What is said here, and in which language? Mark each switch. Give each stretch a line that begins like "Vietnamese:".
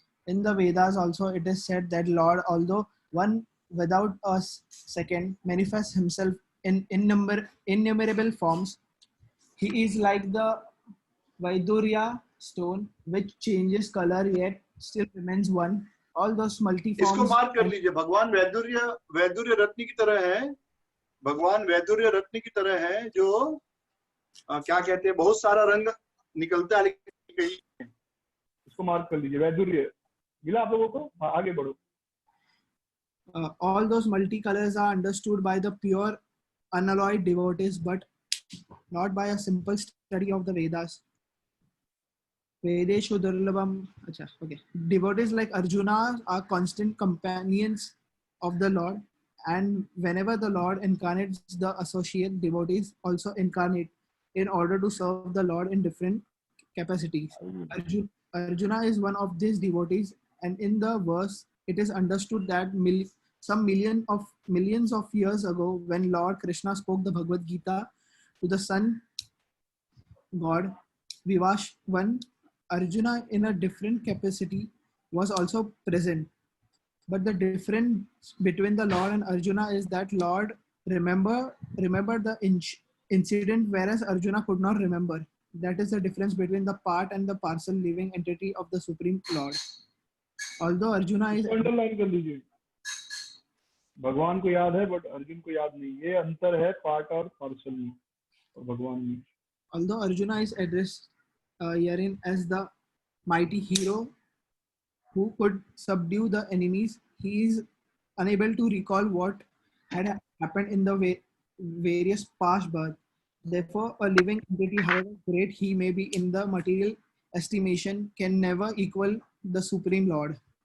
English: In the Vedas also it is said that Lord, although one without a second, manifests himself in innumerable forms. He is like the Vaidurya stone which changes color yet still remains one. All those multiforms.
Hindi: इसको mark कर लीजिए। भगवान वैदुर्य रत्न की तरह है, भगवान वैदुर्य रत्न की तरह है, जो क्या कहते हैं, बहुत सारा रंग निकलता है लेकिन कहीं। इसको मार्क कर लीजिए, वैदुर्य मिला आप लोगों को? हाँ, आगे बढ़ो।
English: All those multicolors are understood by the pure unalloyed devotees, but not by a simple study of the Vedas.
Sanskrit: Vedeshu Durlabham.
English: Acha, okay. Devotees like Arjuna are constant companions of the Lord, and whenever the Lord incarnates, the associate devotees also incarnate in order to serve the Lord in different capacities. Arjuna is one of these devotees, and in the verse, it is understood that some millions of years ago, when Lord Krishna spoke the Bhagavad Gita to the sun god Vivashvan, Arjuna in a different capacity was also present. But the difference between the Lord and Arjuna is that Lord remember the incident, whereas Arjuna could not remember. That is the difference between the part and the parcel living entity of the Supreme Lord. Although Arjuna is
Hindi: underline कर लीजिए, भगवान को याद है but Arjun को याद नहीं, ये अंतर है पार्ट और पार्सल में और भगवान में।
English: Although Arjuna is addressed herein as the mighty hero who could subdue the enemies, he is unable to recall what had happened in the various past births. Therefore, a living entity, however great he may be in the material estimation, can never equal the Supreme Lord.